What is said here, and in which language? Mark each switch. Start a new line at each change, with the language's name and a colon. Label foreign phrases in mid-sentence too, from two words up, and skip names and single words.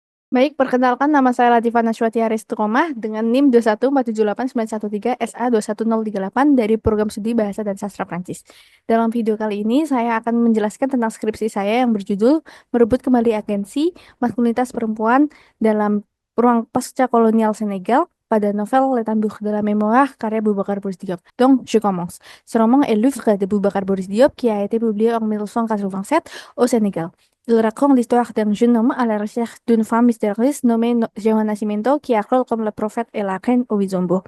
Indonesian: Baik, perkenalkan nama saya Latifah Nashwati Aristomah dengan NIM 214789113 SA21038 dari Program Studi Bahasa dan Sastra Prancis. Dalam video kali ini, saya akan menjelaskan tentang skripsi saya yang berjudul Merebut Kembali Agensi Maskulinitas Perempuan dalam Ruang Pasca Kolonial Senegal pada novel Les Tambours de la Mémoire karya Boubacar Boris Diop.
French: Donc, je commence. Ce roman est l'œuvre de Boubacar Boris Diop qui a été publié en 1987 au Sénégal. Il raconte l'histoire d'un jeune homme à la recherche d'une femme mystérieuse nommée Johanna Nascimento qui a rôle comme le prophète et la reine au Wizombo.